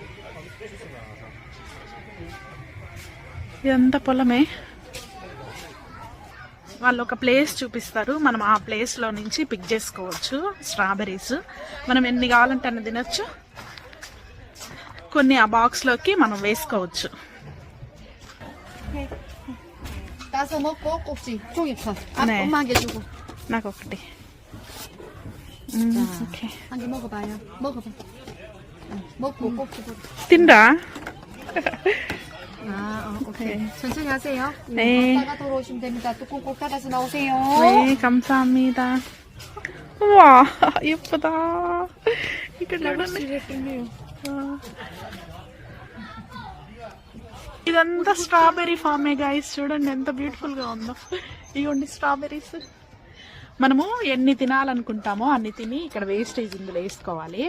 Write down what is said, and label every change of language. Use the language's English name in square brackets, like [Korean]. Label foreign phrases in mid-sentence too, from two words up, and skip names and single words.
[Telugu] ఎంత పొలమే. వాళ్ళు ఒక ప్లేస్ చూపిస్తారు, మనం ఆ ప్లేస్లో నుంచి పిక్ చేసుకోవచ్చు స్ట్రాబెర్రీస్. మనం ఎన్ని కావాలంటే అన్ని తినొచ్చు, కొన్ని ఆ బాక్స్లోకి మనం వేసుకోవచ్చు. [Korean] 따서 먹고 꼭지 종이컵. 엄마한테 주고. [Telugu] నాకు ఒకటి. ఓకే [Korean] 한 개 먹어봐요. 먹어봐. 먹고 꼭지. [Telugu] తిండా. [Korean] 오케이. 천천히 하세요. 네. 갔다가 돌아오시면 됩니다. 뚜껑 꼭 닫아서 나오세요. 네, 감사합니다. 우와, 예쁘다. [Telugu] ఇక్కడ చూడండి. ఇదంతా [English] strawberry farm [Telugu] గాయస్. చూడండి ఎంత బ్యూటిఫుల్ గా ఉందో. ఇగోండి స్ట్రాబెర్రీస్. మనము ఎన్ని తినాలనుకుంటామో అన్ని తిని ఇక్కడ వేస్టేజ్ ఇందులో వేసుకోవాలి.